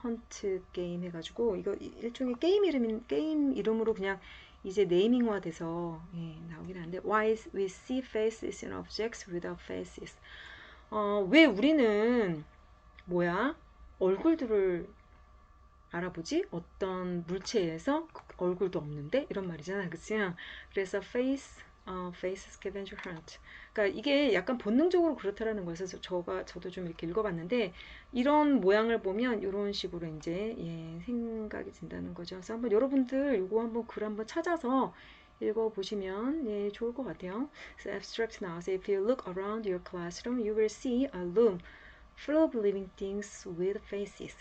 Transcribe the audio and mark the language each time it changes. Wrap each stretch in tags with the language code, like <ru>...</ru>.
<ko>헌트 게임 해가지고 이거 일종의 게임 이름으로 그냥 이제 네이밍화 돼서 예, 나오긴 하는데</ko> <en>Why we see faces in objects without faces</en> <ko>왜 우리는 뭐야? 얼굴들을 알아보지? 어떤 물체에서 얼굴도 없는데? 이런 말이잖아. 그치?</ko> <en>그래서 face scavenger hunt.</en> <ko>그러니까 이게 약간 본능적으로 그렇다라는 거에서 저도 좀 이렇게 읽어봤는데 이런 모양을 보면 이런 식으로 이제 예, 생각이 든다는 거죠. 그래서 한번 여러분들 이거 한번 글 한번 찾아서 읽어보시면 예, 좋을 것 같아요.</ko> <en>So abstract now. So if you look around your classroom, you will see a room full of living things with faces.</en>